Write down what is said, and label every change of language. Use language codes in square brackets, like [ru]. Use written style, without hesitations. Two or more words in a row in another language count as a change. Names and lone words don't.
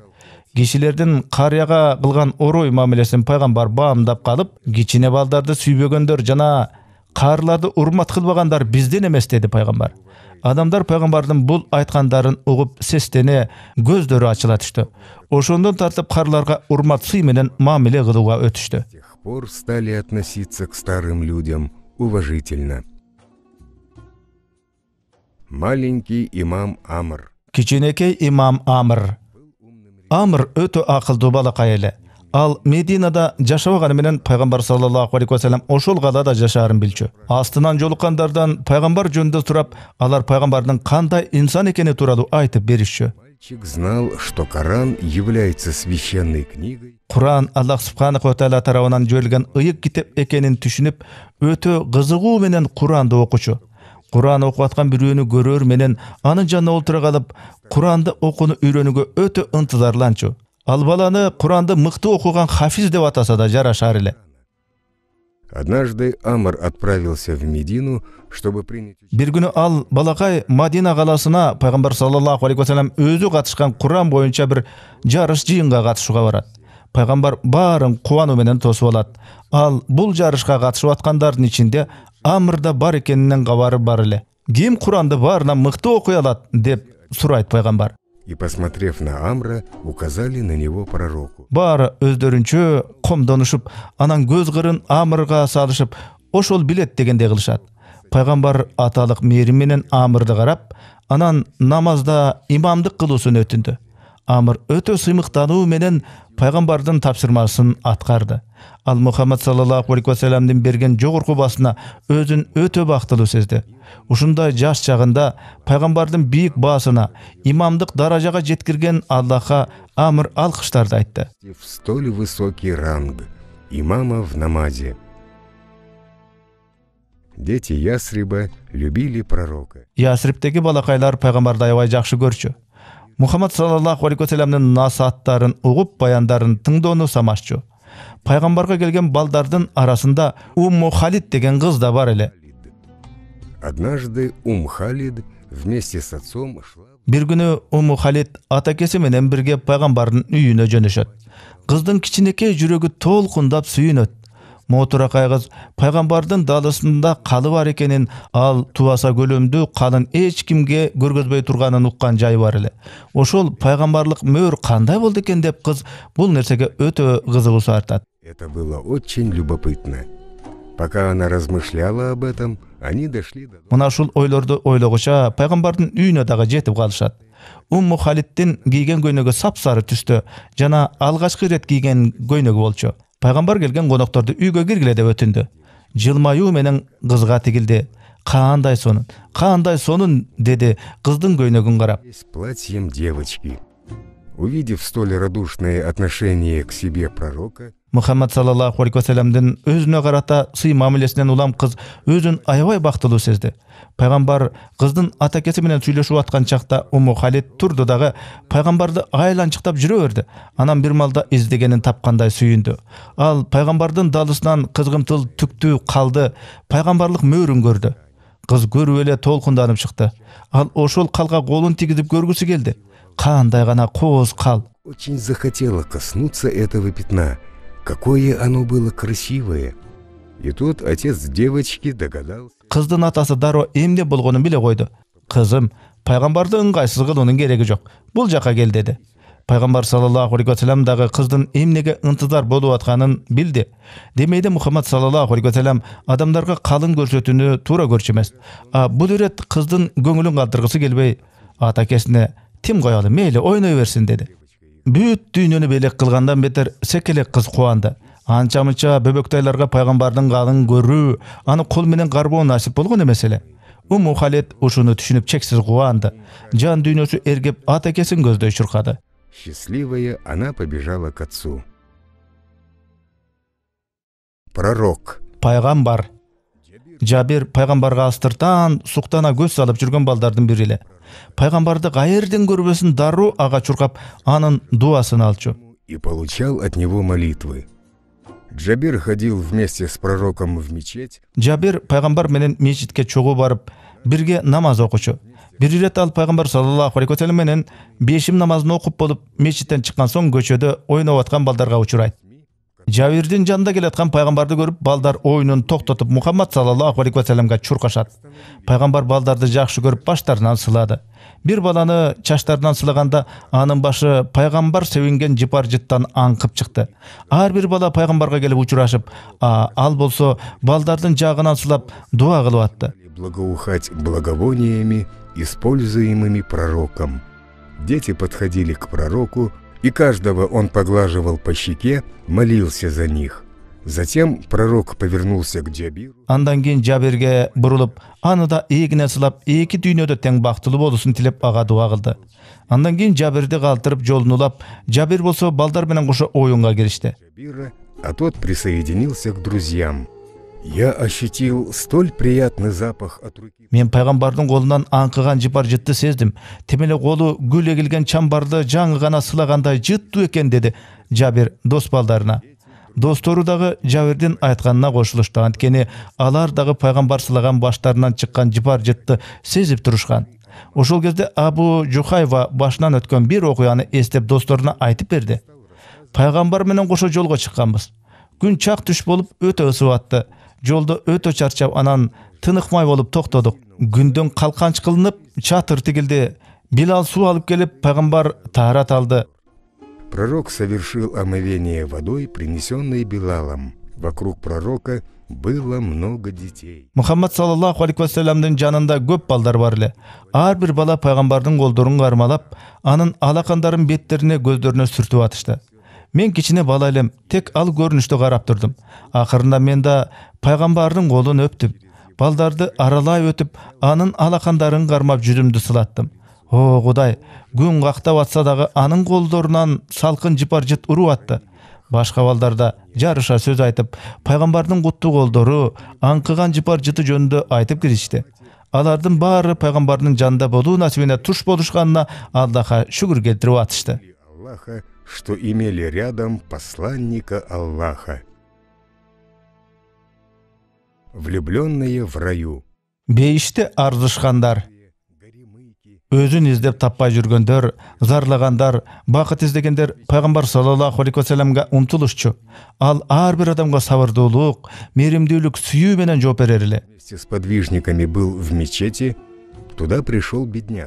[ky] Кишилердин карыяга кылган орой мамилесин пайгамбар баамдап калып, кичине балдарды сүйбөгөндөр жана карыларды урмат кылбагандар бизден эмес деди пайгамбар. Адамдар пайгамбардын бул айткандарын угуп сестене, көздөрү ачыла түштү. Ошондон тартып карыларга урмат сый менен мамиле кылууга өтүштү. [ru] С тех пор стали относиться к старым людям уважительно. Маленький имам Амр. [ky] Кичинекей имам Амр. Амр өтө акылдуу балакай эле. Ал Мединада жашабаганы менен пайгамбар [ar] صلى الله عليه وسلم [ky] ошол калада жашаарын билчү. Астынан жолуккандардан пайгамбар жөнүндө сурап, алар пайгамбардын кандай инсан экени тууралуу айтып беришчү. [ru] Мальчик знал, что Коран является священной книгой. [ky] Куран Аллах [ar] سبحانه وتعالى [ky] тарабынан жиберилген ыйык китеп экенин түшүнүп, өтө кызыгуу менен Куранды окучу. Куран окуп аткан бирөөнү көрөр менен анын жанына олтура калып, Куранды окууну үйрөнүүгө өтө ынтызарланчу. Ал баланы Куранды мыкты окуган хафиз деп атаса да жарашар эле. [ru] Однажды Амр отправился в Медину, чтобы принять... [ky] Бир күнү ал балакай Мадина каласына пайгамбар [ar] صلى الله عليه وسلم [ky] өзү катышкан Куран боюнча бир жарыш жыйынга катышууга барат. Пайгамбар баарын кубануу менен тосуп алат. Ал бул жарышка катышып аткандардын ичинде Амр да бар экенинен кабары бар эле. Ким Куранды баарынан мыкты окуй алат деп сурайт пайгамбар. [ru] И, посмотрев на Амра, указали на него пророку. [ky] Баары өздөрүнчө комдонушуп, анан көз кырын Амрга салышып, ошол билет дегенде кылышат. Пайгамбар аталык мээрим менен Амрды карап, анан намазда имамдык кылуусун өтүндү. Амр өтө сыймыктануу менен пайгамбардын тапшырмасын аткарды. Ал Мухаммад [ar] صلى الله عليه وسلم [ky] берген жогорку басына өзүн өтө бактылуу сезди. Ушундай жаш чагында пайгамбардын бийик басына, имамдык даражага жеткирген Аллахка Амр алкыштарды айтты. [ru] В столь высокий ранг имама в намазе. Дети Ясриба любили пророка. [ky] Ясриптеги балакайлар пайгамбарды аябай жакшы көрчү. Мухаммад [ar] صلى الله عليه وسلم [ky] насааттарын угуп, баяндарын тыңдоону самашчу. Пайгамбарга келген балдардын арасында Умму Халид деген кыз да бар эле. [ru] Однажды Халид вместе с отцом шла... [ky] Бир күнү Умму Халид атакеси менен бирге пайгамбардын үйүнө жөнөшөт. Кыздын кичинекей жүрөгү толкундап сүйүнөт. Мотуракай кыз пайгамбардын далысында калы бар экенин, ал Тубаса көлөмдү калын эч кимге көргөзбөй турганын уккан жайы бар эле. Ошол пайгамбарлык мөөр кандай болду экен деп кыз бул нерсеге өтө кызыгуусу артат. [ru] Это было очень любопытно. Пока она размышляла об этом, они дошли до... [ky] Мына ушул ойлорду ойлогуча пайгамбардын үйүнө дагы жетип калышат. Умму Халиддин кийген көйнөгү сапсары түстө жана алгачкы ирет кийген көйнөгү болчу. Пайгамбар келген конокторду үйгө киргиле деп өтүндү. Жылмаюу менен кызга тигилди. Кандай сонун деди кыздын көйнөгүн карап. [ru] С платьем девочки. Увидев столь радушное отношение к себе пророка, [ky] Мухаммад [ar] صلى الله عليه وسلم [ky] өзүнө карата сый мамилесинен улам кыз өзүн аябай бактылуу сезди. Пайгамбар кыздын атакеси менен сүйлөшүп аткан чакта Умму Халид турду дагы пайгамбарды айланчыктап жүрө берди. Анан бир малда издегенин тапкандай сүйүндү. Ал пайгамбардын далысынан кызгынтыл түктүү калды, пайгамбарлык мөөрүн көрдү. Кыз көрүп эле толкунданып чыкты. Ал ошол калга колун тигизип көргүсү келди. Кандай гана кооз кал. [ru] Очень захотела коснуться этого пятна. Какое оно было красивое. И тут отец девочки догадался. [ky] Кыздын атасы дароо эмне болгонун биле койду. Кызым, пайгамбарды ыңгайсыз кылуунун кереги жок. Бул жака кел деди. Пайгамбар [ar] صلى الله عليه وسلم [ky] дагы кыздын эмнеге ынтызар болуп атканын билди. Демейде Мухаммад [ar] صلى الله عليه وسلم [ky] адамдарга калың көрсөтүүнү туура көрчү эмес. Бул ирет кыздын көңүлүн калтыргысы келбей, атакесине тим коелу, мейли ойной берсин деди. Бүт дүйнөнү белек кылгандан бетер секелек кыз кубанды. Анча-мынча бөбөктайларга пайгамбардын калын көрүү, аны кол менен карбоо насип болгон эмес эле. Умму Халид ушуну түшүнүп чексиз кубанды. Жан дүйнөсү эргеп атакесин көздөй чуркады. [ru] Счастливая, она побежала к отцу. Пророк. [ky] Пайгамбар. Жабир пайгамбарга астыртан, суктана көз салып жүргөн балдардын бири эле. Пайгамбарды каерден көрбөсүн дароо ага чуркап, анын дуасын алчу. [ru] И получал от него молитвы. Джабир ходил вместе с пророком в мечеть. [ky] Джабир пайгамбар менен мечитке чогуу барып, бирге намаз окучу. Бир ирет ал пайгамбар [ar] صلى الله عليه وسلم [ky] менен бешим намазын окуп болуп, мечиттен чыккан соң көчөдө ойноп аткан балдарга учурайт. Жабирдин жанында келаткан пайгамбарды көрүп, балдар оюнун токтотуп Мухаммад [ar] صلى الله عليه وسلم [ky] чуркашат. Пайгамбар балдарды жакшы көрүп баштарынан сылады. Бир баланы чачтарынан сылаганда анын башы пайгамбар sevинген жыпар-жыттан аңкып чыкты. Ар бир бала пайгамбарга келип учурашып, ал болсо балдардын жагынан сылап дуа кылып атты. [ru] Благоухать благовониями, используемыми пророком. Дети подходили к пророку, и каждого он поглаживал по щеке, молился за них. Затем пророк повернулся к Джабиру. [ky] Андан кийин Жабирге бурулуп, аны да эгине сылап, эки дүйнөдө тең бактылуу болуусун тилеп ага дуа кылды. Андан кийин Жабирди калтырып жолун улап, Жабир болсо балдар менен кошо оюнга киришти. [ru] А тот присоединился к друзьям. Я ощутил столь приятный запах от руки. [ky] Мен пайгамбардын колунан аңкыган жыпар-жытты сездим. Темеле колу гүл эгилген чамбарды жаңы гана сылагандай жыттуу экен деди Жабир дос балдарына. достору дагы Жабирдин айтканына кошулушту. Анткени алар дагы пайгамбар сылаган баштарынан чыккан жыпар жытты сезип турушкан. Ошол кезде Абу Жухайва башынан өткөн бир окуяны эстеп досторуна айтып берди. Пайгамбар менен кошо жолго чыкканбыз. Күн чак түш болуп өтө ысып атты. Жолдо өтө чарчап, анан тыныкмай болуп токтодук. Күндөн калканч кылынып, чатыр тигилди. Билал суу алып келип, пайгамбар таарат алды. [ru] Пророк совершил омовение водой, принесенной Билалом. Вокруг пророка было много детей. [ky] Мухаммад [ar] صلى الله عليه وسلم [ky] жанында көп балдар бар эле. Ар бир бала пайгамбардын колдорун кармалап, анын алакандарын беттерине, көздөрүнө сүртүп атышты. Мен кичине бала элем, тек ал көрүнүштү карап турдум. Акырында мен да пайгамбардын колун өптүм. Балдарды аралай өтүп, анын алакандарын кармап жүзүмдү сылаттым. О, Кудай, күн кактап атса дагы анын колдорунан салкын жыпар жыт уруп атты. Башка балдар да жарыша сөз айтып, пайгамбардын куттуу колдору, аңкыган жыпар жыты жөнүндө айтып киришти. Алардын баары пайгамбардын жанында болуу насибине туш болушканына Аллахка шүгүр келтирип атышты. [ru] Аллаха, что имели рядом посланника Аллаха. Влюбленные в раю. [ky] Бейиште арзышкандар, өзүн издеп таппай жүргөндөр, зарлагандар, бакыт издегендер пайгамбар [ar] صلى الله عليه وسلم [ky] умтулушчу. Ал ар бир адамга сабырдуулук, мейримдүүлүк, сүйүү менен жооп берер эле. [ru] Вместе с подвижниками был в мечети, туда пришел бедняк.